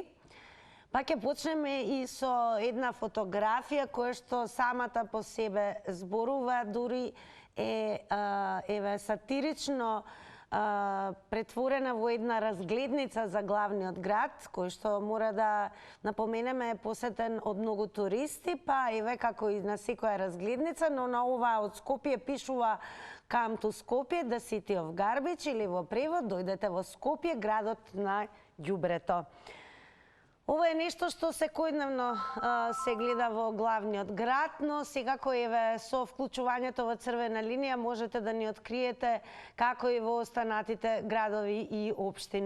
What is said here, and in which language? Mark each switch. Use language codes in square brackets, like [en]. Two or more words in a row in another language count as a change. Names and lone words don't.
[mk] Па ќе почнеме и со една фотографија која што самата по себе зборува, дури е еве сатирично претворена во една разгледница за главниот град, кој што мора да напоменеме е посетен од многу туристи, па еве како и на секоја разгледница, но на ова од Скопје пишува [en] Come to Skopje, the city of garbage, [mk] или во превод дојдете во Скопје, градот на ѓубрето. Ова е нешто што секојдневно се гледа во главниот град, но секако еве со вклучувањето во црвена линија можете да ни откриете како и во останатите градови и општини.